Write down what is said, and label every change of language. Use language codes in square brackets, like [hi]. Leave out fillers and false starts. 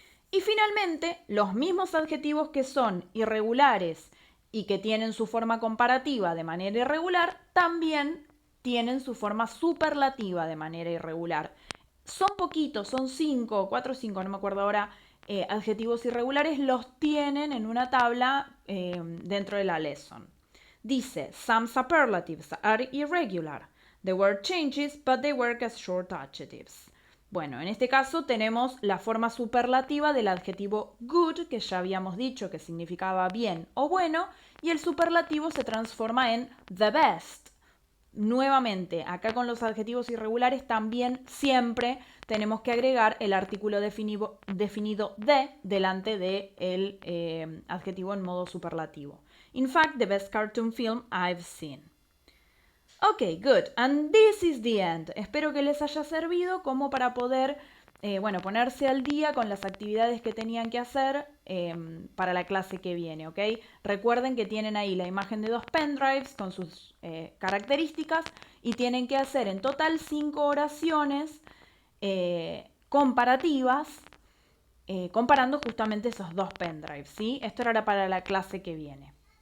[es] Y finalmente, los mismos adjetivos que son irregulares y que tienen su forma comparativa de manera irregular, también tienen su forma superlativa de manera irregular. Son poquitos, son 4 o 5, no me acuerdo ahora, adjetivos irregulares, los tienen en una tabla dentro de la lesson. Dice, [en] some superlatives are irregular. The word changes, but they work as short adjectives. [es] Bueno, en este caso tenemos la forma superlativa del adjetivo good, que ya habíamos dicho que significaba bien o bueno, y el superlativo se transforma en [en] the best. [es] nuevamente, acá con los adjetivos irregulares también siempre tenemos que agregar el artículo definido de delante del adjetivo en modo superlativo. [en] In fact, the best cartoon film I've seen. Ok, good. And this is the end. [es] Espero que les haya servido como para poder, ponerse al día con las actividades que tenían que hacer para la clase que viene, ¿ok? Recuerden que tienen ahí la imagen de 2 pendrives con sus características y tienen que hacer en total 5 oraciones comparativas comparando justamente esos 2 pendrives, ¿sí? Esto era para la clase que viene.